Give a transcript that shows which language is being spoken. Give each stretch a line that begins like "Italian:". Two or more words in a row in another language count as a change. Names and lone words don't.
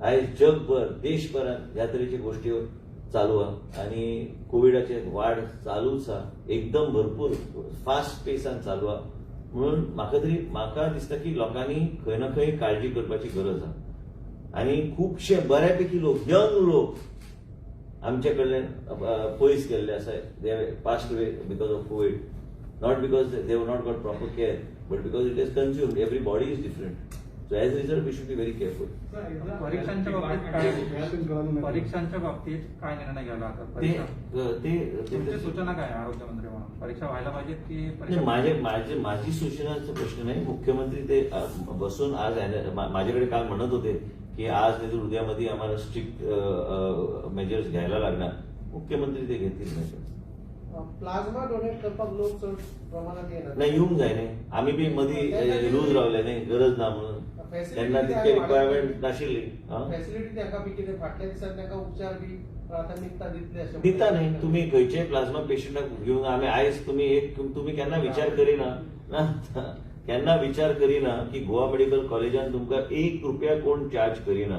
Konkani: आयज जगभर देशभरांत ह्या तरेच्यो गोष्टी चालू आहा आनी कोविडाचे वाड चालूच आहा, एकदम भरपूर फास्ट पेसान चालू आहा. म्हणून म्हाका दिसता की लोकांनी खंय ना खंय काळजी करपाची गरज आहा. आनी खुबशे बऱ्यापैकी लोक, यंग लोक आमचे कडल्यान पयस गेल्ले आसा.
English: They passed away because of Covid, not because they have not got proper care, but because it is consumed. Every body is different. So as result we should be very careful.
Marathi: परीक्षांच्या बाबतीत काय निर्णय घ्यायला आता? तुमची सूचना काय आरोग्यमंत्री म्हणून? परीक्षा व्हायला पाहिजेत की परीक्षा? माझी सूचनाचा प्रश्न नाही. मुख्यमंत्री ते बसून आज माझ्याकडे काल म्हणत होते की आज नाही तर उद्यामध्ये आम्हाला
English: strict measures
Marathi: घ्यायला लागणार. मुख्यमंत्री ते घेतील मेजर्स.
English: plasma donate
Konkani: करपाक लोक चड प्रमाणात येतात. नाही, येऊंक जाय न्ही. आमी बी मदीं रूज रावले न्ही, गरज ना म्हणून. तेन्ना तितके रिक्वायरमेंट नाशिल्ली. फॅसिलिटी तांकां बी कितें फाटल्या दिसांनी तांकां उपचार बी प्राथमिकता दितले अशें दिता न्ही. तुम्ही खंयचेय प्लाझ्मा पेशंटाक घेवंक आमी आयज तुम्ही केन्ना विचार करिना की गोवा मेडिकल कॉलेजान तुमकां 1 रुपया कोण चार्ज करिना.